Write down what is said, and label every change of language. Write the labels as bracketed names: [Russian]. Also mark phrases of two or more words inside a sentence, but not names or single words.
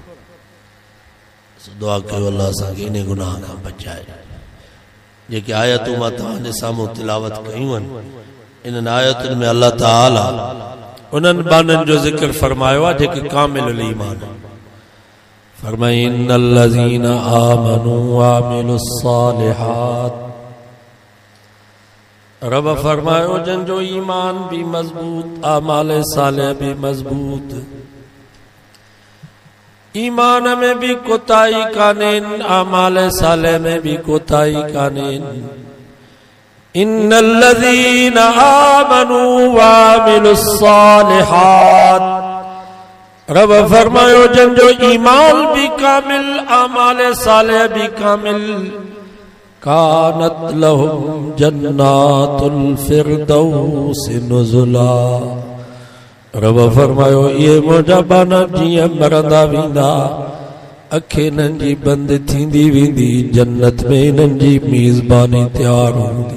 [Sindhi] दुआ कयो अल्लाह असांखे इन गुनाह खां बचाए। जेके आयतूं मां तव्हांजे साम्हूं तिलावत कयूं आहिनि, इन्हनि आयतुनि में अल्लाह ताला उन्हनि बाननि जो ज़िक्र फरमायो आहे जेके [Arabic] كاملي الإيمان. फरमाई إن الذين آمنوا وعملوا الصالحات. [Sindhi] रब फरमायो जंहिंजो ईमान भी मजबूत, आमाल सालिह भी मजबूत, ईमान में भी कोताही कानेन, आमाल सालिह में भी कोताही कानेन। [Arabic] إن الذين آمنوا وعملوا الصالحات. [Sindhi] रब फरमायो जंहिंजो ईमान भी कामिल, आमाल सालिह भी कामिल, [Arabic] كانت لهم جنات الفردوس نزلا. [Sindhi] रब फरमायो ये मुंहिंजा बाना जीअं मरंदा वेंदा, अखि इन्हनि जी बंदि थींदी वेंदी, जन्नत में इन्हनि जी मेज़बानी तयारु हूंदी।